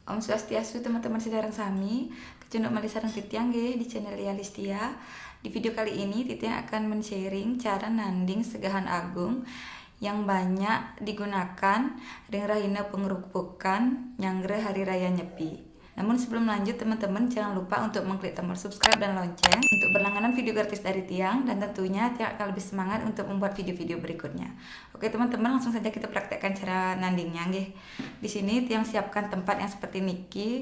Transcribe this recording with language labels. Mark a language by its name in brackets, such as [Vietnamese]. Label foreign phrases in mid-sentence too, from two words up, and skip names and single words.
[Balinese] Om Swastiastu teman-teman sedherek sami, kecunduk malih sareng titiang nggih di channel Lia Listia. [Indonesian] Di video kali ini titiang akan men-sharing cara nanding segahan agung yang banyak digunakan [Balinese] ring rahina pengerupukan nyangre [Indonesian] hari raya Nyepi. Namun sebelum lanjut teman-teman jangan lupa untuk mengklik tombol subscribe dan lonceng untuk berlangganan video gratis dari Tiang, dan tentunya Tiang akan lebih semangat untuk membuat video-video berikutnya. Oke teman-teman, langsung saja kita praktekkan cara nandingnya nggih. Di sini Tiang siapkan tempat yang seperti niki.